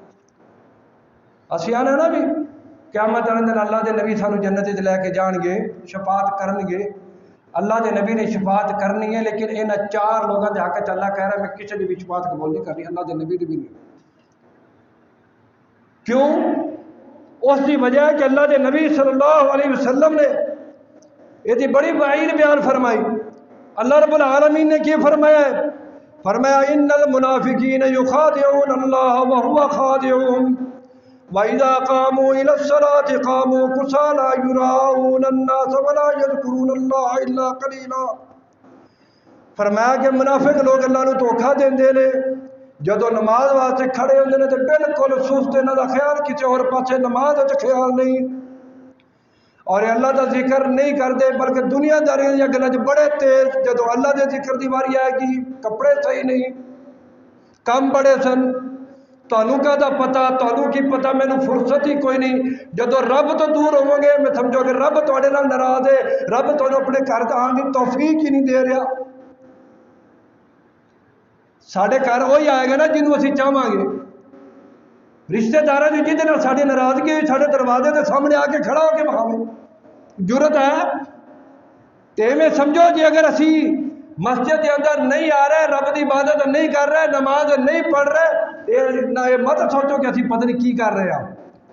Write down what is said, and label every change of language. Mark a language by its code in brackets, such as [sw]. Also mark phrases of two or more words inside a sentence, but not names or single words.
[pa] اسیاں نا بھی قیامت کے دن اللہ دے نبی سانو جنت وچ لے کے جان گے، شفاعت کرن گے، اللہ دے نبی نے شفاعت کرنی ہے، لیکن انہاں چار لوگوں دے حق اللہ کہہ رہا ہے میں کسی دی بھی شفاعت قبول نہیں کرنی، اللہ دے نبی دی بھی نہیں. کیوں؟ [ur] اس کی وجہ ہے کہ اللہ دے نبی [ar] صلی اللہ علیہ وسلم [ur] نے یہ بڑی وعید بیان فرمائی. [pa] اللہ رب العالمین نے کی فرمایا ہے؟ [ar] فرمایا ان المنافقین یخادعون اللہ وهو خادعهم وَإِذَا قَامُوا إِلَى الصَّلَاةِ قَامُوا كُسَالَىٰ يُرَاءُونَ النَّاسَ وَلَا يَذْكُرُونَ اللَّهَ إِلَّا قَلِيلًا. [pa] فرمایا کہ منافق لوگ اللہ نو دھوکھا دیندے نے، جدو نماز واسطے کھڑے ہوندے نے تے بالکل سست، انہاں دا خیال کسی اور پاسے نماز وچ خیال نہیں، اور اللہ دا ذکر نہیں کرتے بلکہ دنیا داری دی گلاں وچ بڑے تیز. جدو اللہ دے ذکر دی واری آئے گی کپڑے صحیح نہیں، کم بڑے سن، تانوں کا دا پتا، تانوں کی پتا، مینوں فرصت ہی کوئی نہیں. جدو رب تو دور ہو گے میں سمجھو کہ رب تواڈے نال ناراض ہے، رب تانوں اپنے گھر آن دی توفیق ہی نہیں دے رہا. ساڈے گھر وہی آئے گا نا جنوں اسی چاہواں گے. رشتہ داراں دی جہدے نال ساڈی ناراضگی ہوئی ساڈے دروازے دے سامنے آ کے کھڑا ہو کے بہاوے، جرت ہے تے میں سمجھو جی اگر اسی مسجد کے اندر نہیں آ رہے، رب دی عبادت نہیں کر رہے، نماز نہیں پڑھ رہے، یہ مت سوچو کہ اسی پتہ نہیں کی کر رہے ہیں.